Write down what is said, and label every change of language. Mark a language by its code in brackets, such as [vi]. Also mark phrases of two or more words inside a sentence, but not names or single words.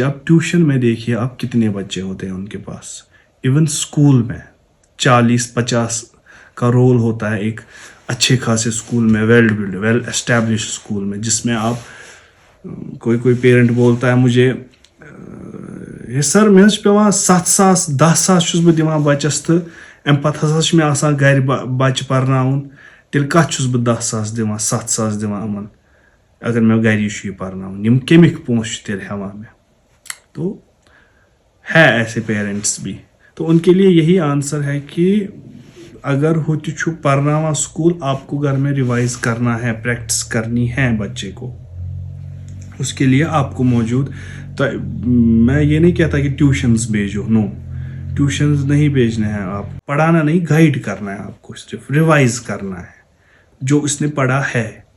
[ur] آپ ٹیوشن میں دیکھیے آپ کتنے بچے ہوتے ہیں ان کے پاس. ایون اسکول میں 40-50 کا رول ہوتا ہے ایک اچھے خاصے اسکول میں, ویل اسٹیبلش اسکول میں, جس میں آپ کوئی پیرنٹ بولتا ہے مجھے یہ سر [ks] مےٚ حظ پیوان 7,000 10,000 چھُس بہٕ دِوان بَچَس تہٕ اَمہِ پَتہٕ ہسا چھُ مےٚ آسان گَرِ بَچہِ پَرناوُن, تیٚلہِ کَتھ چھُس بہٕ 10,000 دِوان 7,000 دِوان یِمَن اگر مےٚ گَری چھُ یہِ پَرناوُن, یِم کَمِکۍ پونٛسہٕ چھِ تیٚلہِ ہٮ۪وان مےٚ. [ur] تو ہے ایسے پیرنٹس بھی. تو ان کے لیے یہی آنسر ہے کہ اگر [ks] ہو تہِ چھُ پَرناوان سکول, [ur] آپ کو گھر میں ریوائز کرنا ہے, پریکٹس کرنی ہے بچے کو. اس کے لیے آپ کو موجود, تو میں یہ نہیں کہتا کہ ٹیوشنز بھیجو. نو, ٹیوشنز نہیں بھیجنے ہیں. آپ پڑھانا نہیں, گائیڈ کرنا ہے آپ کو, صرف ریوائز کرنا ہے جو اس نے پڑھا ہے.